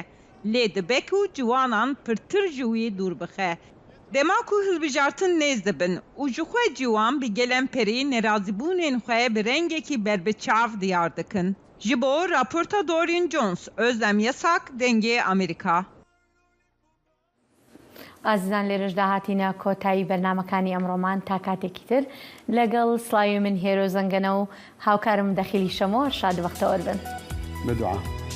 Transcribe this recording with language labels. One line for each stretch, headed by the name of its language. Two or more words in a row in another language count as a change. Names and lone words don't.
Kurdish: Lê dibe ku ciwanan pirtir ji wî dûr bixe. Dema ku hilbijartin nêz dibin û ji xwe ciwan bi gelemperî nerazîbûnên xwe bi rengekî berbiçav diyar dikin. Ji bo raporta Dorian Jones, Özlem Yasak, Dengê Amerîka.
Central Kurdish: ئازیزان لێرەش داهاتینە کۆتایی بەرنامەکانی ئەمڕۆمان تا کاتێکی تر لەگەڵ سڵاوی من هێرۆ زەنگەنە و هاوکارم دەخیلی شەمۆ شاد وەختەوەربن. بەدوعا.